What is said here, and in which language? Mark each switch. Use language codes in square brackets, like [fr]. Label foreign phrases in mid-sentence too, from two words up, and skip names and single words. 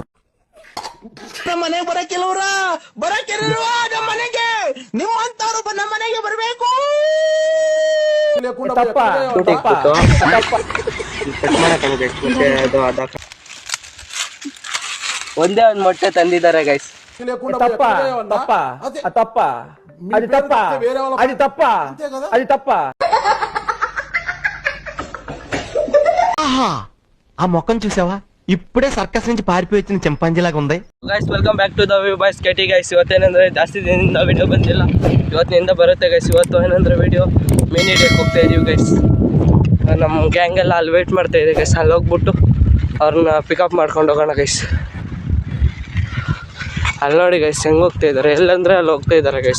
[kn] ನಮ್ಮ ಮನೆಗೆ ಬರಕ್ಕಿಲ್ವ್ರ ಬರಕ್ಕಿಲ್ವ ನಮ್ಮ ಮನೆಗೆ ನಿಮ್ಮಂತವ್ರು ನಮ್ಮ ಮನೆಗೆ ಬರ್ಬೇಕು. ಒಂದೇ ಒಂದು ಮೊಟ್ಟೆ ತಂದಿದ್ದಾರೆ ಗೈಸ್. [te] ఆ మొక్కను చూసావా? ఇప్పుడే సర్కస్ నుంచి పారిపోయి వచ్చిన చింపాంజీలాగా ఉంది. [en] guys welcome back to the View Boys KT guys. [kn] ಇವತ್ತೇನಂದ್ರೆ ಜಾಸ್ತಿ ದಿನದಿಂದ ವಿಡಿಯೋ ಬಂದಿಲ್ಲ, ಇವತ್ತಿನಿಂದ ಬರುತ್ತೆ ಗೈಸ್. ಇವತ್ತು ಏನಂದ್ರೆ ವಿಡಿಯೋ ಮಿನಿ ಡೇಗೆ ಹೋಗ್ತಾ ಇದೀವಿ ಗೈಸ್. ನಮ್ಮ ಗ್ಯಾಂಗ್ ಎಲ್ಲ ಅಲ್ಲಿ ವೇಟ್ ಮಾಡ್ತಾ ಇದೆ ಗೈಸ್. ಅಲ್ಲಿ ಹೋಗ್ಬಿಟ್ಟು ಅವ್ರನ್ನ ಪಿಕಪ್ ಮಾಡ್ಕೊಂಡು ಹೋಗೋಣ ಗೈಸ್. ಅಲ್ಲಿ ನೋಡಿ ಗೈಸ್ ಹೆಂಗೆ ಹೋಗ್ತಾ ಇದ್ದಾರೆ, ಎಲ್ಲಂದ್ರೆ ಅಲ್ಲಿ ಹೋಗ್ತಾ ಇದ್ದಾರೆ ಗೈಸ್.